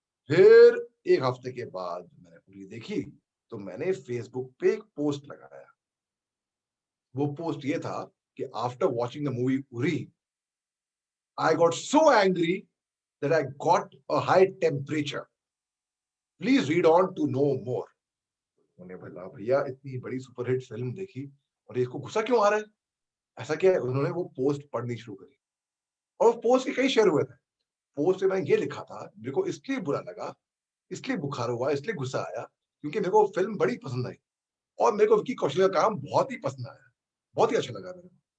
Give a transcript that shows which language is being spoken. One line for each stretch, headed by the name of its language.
Hindi: फिर 1 हफ्ते के बाद मैंने उरी देखी, तो मैंने फेसबुक पे एक पोस्ट लगाया। वो पोस्ट ये था कि
English: After watching the movie Uri, I got so angry that I got a high temperature. Please read on to know more.
Hindi: मैंने बोला भैया इतनी बड़ी सुपरहिट फिल्म देखी और इसको गुस्सा क्यों आ रहा है? ऐसा किया, उन्होंने वो पोस्ट पढ़नी शुरू करी और उस पोस्ट के कई शेयर हुए थे। पोस्ट में मैंने ये लिखा था, मेरे को इसलिए बुरा लगा, इसलिए बुखार हुआ, इसलिए गुस्सा आया क्योंकि मेरे को फिल्म बड़ी पसंद आई और मेरे को विकी कौशल का काम बहुत ही पसंद आया, बहुत ही अच्छा लगा मेरे को।